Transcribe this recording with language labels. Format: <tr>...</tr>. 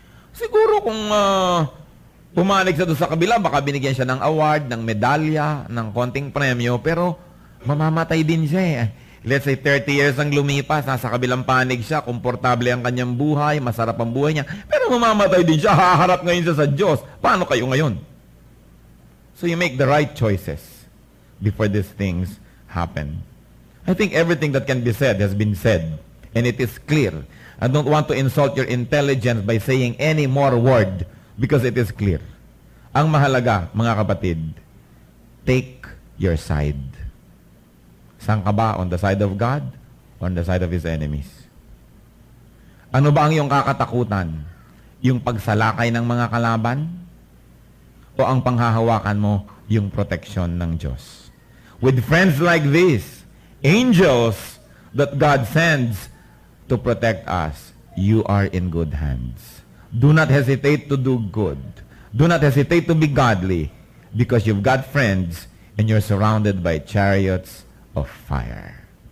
<tl>Siguro kung pumanig siya doon sa kabila, baka binigyan siya ng award, ng medalya, ng konting premyo, pero mamamatay din siya eh.</tl> <en>Let's say 30 years</en> <tl>ang lumipas, nasa kabilang panig siya, komportable ang kanyang buhay, masarap ang buhay niya, pero mamamatay din siya, haharap ngayon siya sa Diyos. Paano kayo ngayon?</tl> <en>So you make the right choices before these things happen. I think everything that can be said has been said, and it is clear. I don't want to insult your intelligence by saying any more word because it is clear.</en> <tl>Ang mahalaga, mga kapatid,</tl> <en>take your side.</en> <tl>Saan ka ba?</tl> <en>On the side of God? On the side of His enemies?</en> <tl>Ano ba ang iyong kakatakutan? Yung pagsalakay ng mga kalaban? O ang panghahawakan mo, yung proteksyon ng Diyos?</tl> <en>With friends like this, angels that God sends to protect us, you are in good hands. Do not hesitate to do good. Do not hesitate to be godly because you've got friends and you're surrounded by chariots of fire.</en>